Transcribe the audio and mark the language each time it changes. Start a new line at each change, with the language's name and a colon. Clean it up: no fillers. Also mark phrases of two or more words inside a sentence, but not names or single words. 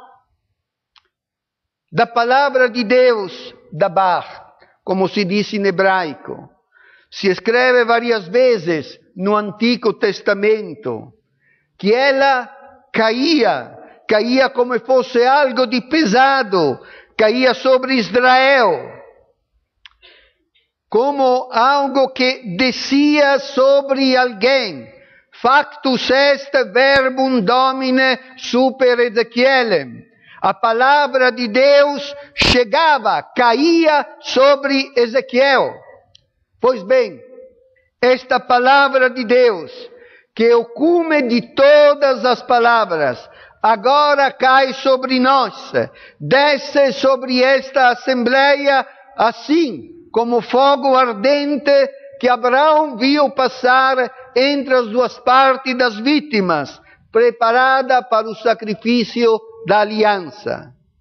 Portuguese: Da palavra de Deus, Dabar, como se diz em hebraico, se escreve várias vezes no Antigo Testamento, que ela caía como fosse algo de pesado, caía sobre Israel, como algo que descia sobre alguém.
Latin: Factus est verbum Domine super Ezequielem.
Portuguese: A palavra de Deus chegava, caía sobre Ezequiel. Pois bem, esta palavra de Deus, que é o cume de todas as palavras, agora cai sobre nós, desce sobre esta assembleia, assim como fogo ardente que Abraão viu passar entre as duas partes das vítimas, preparada para o sacrifício da aliança.